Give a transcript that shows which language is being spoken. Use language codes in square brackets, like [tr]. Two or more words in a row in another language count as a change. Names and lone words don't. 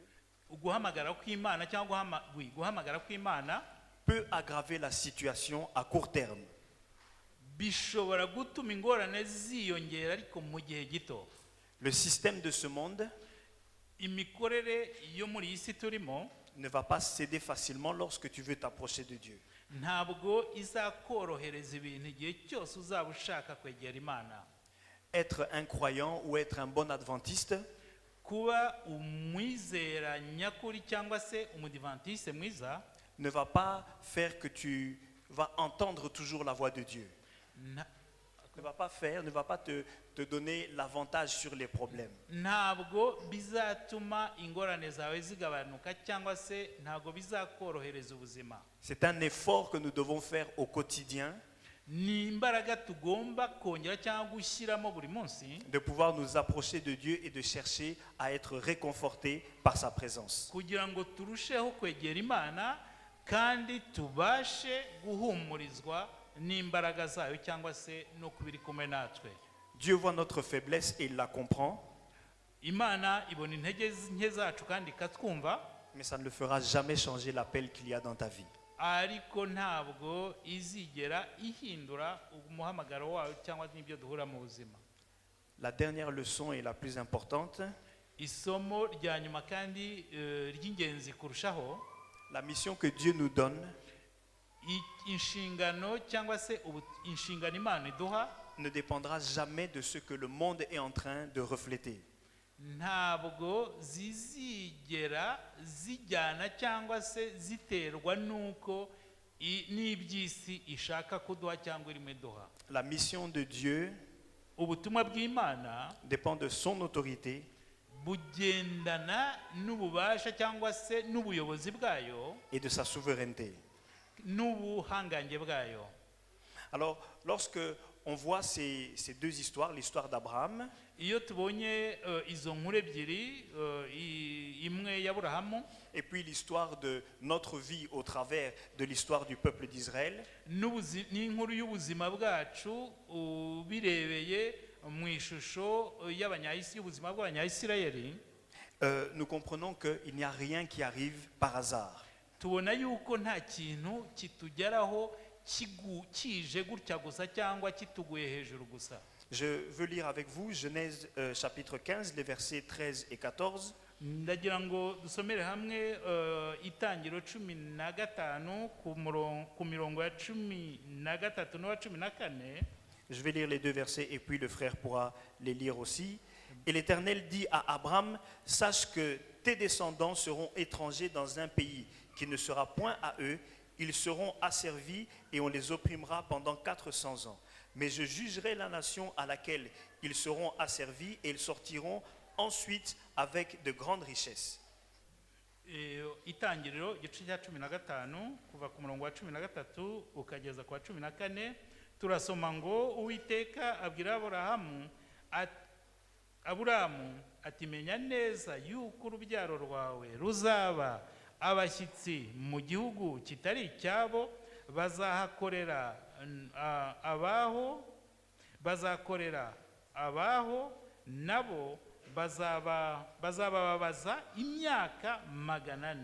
[rw] Uguhamagara kw'Imana cyangwa guhamagara kw'Imana [fr] peut aggraver la situation à court terme. [rw] bishobora gutuma ingorane ziyongera ariko mu gihe gito. [fr] Le système de ce monde [rw] Imikorere yo muri isi turimo [fr] ne va pas céder facilement lorsque tu veux t'approcher de Dieu. [rw] ntabwo izakorohereza ibintu igihe cyose uzaba ushaka kwegera Imana. [fr] Être un croyant ou être un bon adventiste [rw] Kuba umwizera nyakuri cyangwa se umudivantiste mwiza [fr] ne va pas faire que tu vas entendre toujours la voix de Dieu. Ne va pas te donner l'avantage sur les problèmes. [rw] ntabwo bizatuma ingorane zawe zigabanuka cyangwa se ntabwo bizakorohereza ubuzima. [fr] C'est un effort que nous devons faire au quotidien [rw] Ni imbaraga tugomba kongera cyangwa gushyiramo buri munsi [fr] de pouvoir nous approcher de Dieu et de chercher à être réconfortés par sa présence. [rw] kugira ngo turusheho kwegera Imana kandi tubashe guhumurizwa n'imbaraga zayo cyangwa se no kubiri kumwe natwe. [fr] Dieu voit notre faiblesse et il la comprend, [rw] Imana ibona intege nke zacu kandi ikatwumva, [fr] mais ça ne le fera jamais changer l'appel qu'il y a dans ta vie. [rw] ariko ntabwo izigera ihindura umuhamagaro wayo cyangwa n'ibyo duhura mu buzima. [fr] La dernière leçon et la plus importante, [rw] Isomo rya nyuma kandi ry'ingenzi kurushaho, [fr] la mission que Dieu nous donne [rw] inshingano cyangwa se inshingano Imana iduha [fr] ne dépendra jamais de ce que le monde est en train de refléter. [rw] ntabwo zizigera zijyana cyangwa se ziterwa n'uko n'iby'isi ishaka kuduha cyangwa irimo iduha. [fr] La mission de Dieu [rw] Ubutumwa bw'Imana [fr] dépend de son autorité [rw] bugendana n'ububasha cyangwa se n'ubuyobozi bwayo [fr] et de sa souveraineté. [rw] n'ubuhangange bwayo. [fr] Alors, lorsque on voit ces deux histoires, l'histoire d'Abraham [rw] Iyo tubonye izo nkuru ebyiri, imwe y'Aburahamu [fr] et puis l'histoire de notre vie au travers de l'histoire du peuple d'Israël, [rw] n'inkuru y'ubuzima bwacu birebeye mu ishusho y'ubuzima bw'Abanyayisirayeli, [fr] nous comprenons qu'il n'y a rien qui arrive par hasard. [rw] tubona yuko nta kintu kitugeraho kije gutya gusa cyangwa kituguye hejuru gusa. [fr] Je veux lire avec vous Genèse chapitre 15, les versets 13 et 14. [rw] Ndagira ngo dusomere hamwe itangiro 15 ku mirongo ya 13 n'uwa 14. [fr] Je vais lire les deux versets et puis le frère pourra les lire aussi. Et l'Éternel dit à Abraham, sache que tes descendants seront étrangers dans un pays qui ne sera point à eux. Ils seront asservis et on les opprimera pendant 400 ans. Mais je jugerai la nation à laquelle ils seront asservis et ils sortiront ensuite avec de grandes richesses. [rw] Itangiriro igice cya 15 kuva ku murongo wa 13 ukageza ku wa 14 turasoma ngo Uwiteka abwira Aburahamu ati menya neza yuko urubyaro rwawe ruzaba abashyitsi mu gihugu kitari icyabo, bazakorera abaho nabo bazababaza imyaka 400.